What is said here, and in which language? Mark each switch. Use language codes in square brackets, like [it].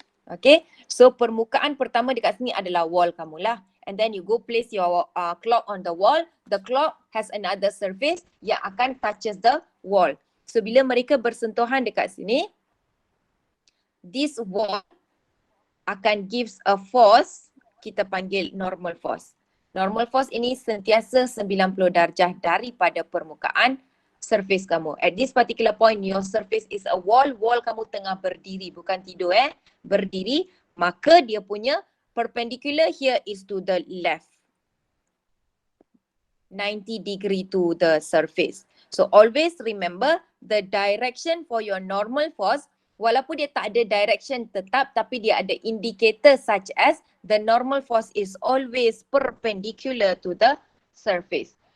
[ms] Okay, so permukaan pertama dekat sini adalah wall kamu lah. [en] And then you go place your clock on the wall. The clock has another surface yang akan touches the wall. [ms] So bila mereka bersentuhan dekat sini, [en] this wall [ms] akan gives a force, kita panggil normal force. Normal force ini sentiasa 90 darjah daripada permukaan surface kamu. [en] At this particular point, your surface is a wall. [ms] Wall kamu tengah berdiri, bukan tidur berdiri. [en] Maka dia punya perpendicular here is to the left. 90 degree to the surface. So always remember the direction for your normal force, [ms] walaupun dia tak ada direction tetap tapi dia ada [en] indicator such as the normal force is always perpendicular to the surface.